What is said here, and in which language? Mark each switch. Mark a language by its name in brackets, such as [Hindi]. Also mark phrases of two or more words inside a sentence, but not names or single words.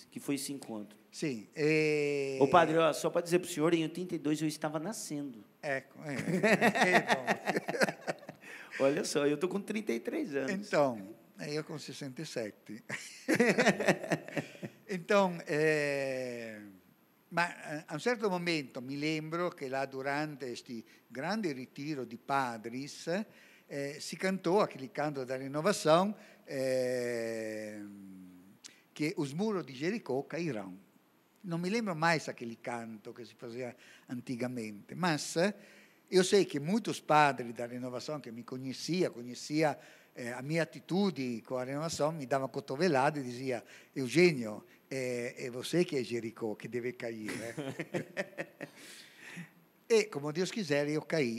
[Portuguese] Que foi esse encontro. Sim. Ô, padre, ó, só para dizer para o senhor, em 82 eu estava nascendo. Olha só, eu estou com 33 anos. Então, eu com 67. Então, [Italian] ma a un certo momento mi lembro che là durante questi grandi ritiro di padres si cantò [Portuguese] aquele canto da renovação [Italian] che [Portuguese] os muros [Italian] di Jericó cairão. Non mi [Portuguese] lembro mais aquele canto [Italian] che si faceva [Portuguese] antigamente, mas eu sei que muitos padres da renovação que me conhecia a minha atitude com a renovação, [Italian] mi dava [Portuguese] cotovelada e dizia: Eugênio, é você que é Jericó, que deve cair. E, como Deus quiser, eu caí.